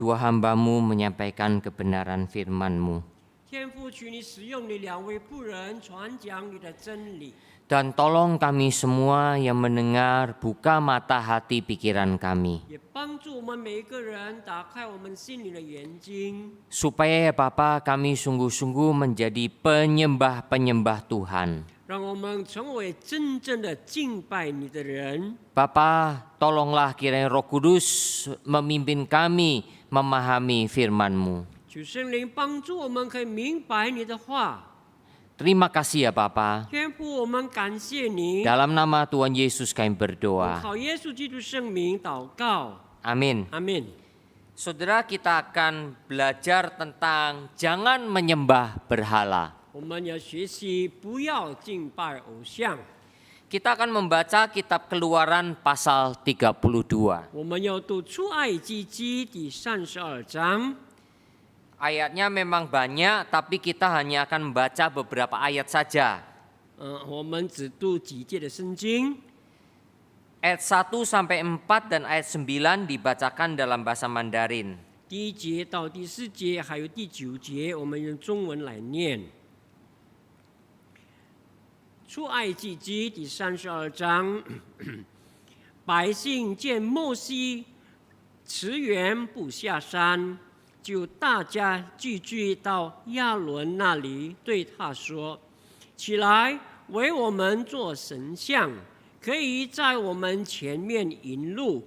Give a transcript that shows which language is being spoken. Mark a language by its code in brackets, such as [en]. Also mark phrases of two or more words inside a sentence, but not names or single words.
[id] Dua hamba-Mu menyampaikan kebenaran firman-Mu. [zh] 天父，求你使用你2位仆人传讲你的真理， [id] Dan tolong kami semua yang mendengar, buka mata hati pikiran kami. [zh] 也帮助我们每一个人打开我们心里的眼睛， [id] Supaya ya Bapa kami sungguh-sungguh menjadi penyembah-penyembah Tuhan. [zh] 让我们成为真正的敬拜你的人。 [id] Bapa, tolonglah kiranya Roh Kudus memimpin kami memahami firman-Mu. [zh] 求圣灵帮助我们可以明白你的话。 [id] Terima kasih ya Bapa. [zh] 天父，我们感谢你。 [id] Dalam nama Tuhan Yesus kami [zh] 我 [id] berdoa. [zh] 靠耶稣基督圣名祷告， [id] Amin. [zh] 阿门。 [id] Saudara, kita akan belajar tentang jangan menyembah berhala. [zh] 我们要学习不要敬拜偶像， [id] Kita akan membaca kitab Keluaran pasal 32. [zh] 我们要读出埃及记第32章。 [id] Ayatnya memang banyak, tapi kita hanya akan membaca beberapa ayat saja. [zh] 我们只读几节的圣经， [id] Ayat 1 sampai 4 dan ayat 9 dibacakan dalam bahasa Mandarin. [zh] 第1节到第4节，还有第9节，我们用中文来念。出埃及记第32章，百姓见摩西驰援不下山，就大家聚集到亚伦那里，对他说：“起来，为我们做神像，可以在我们前面引路。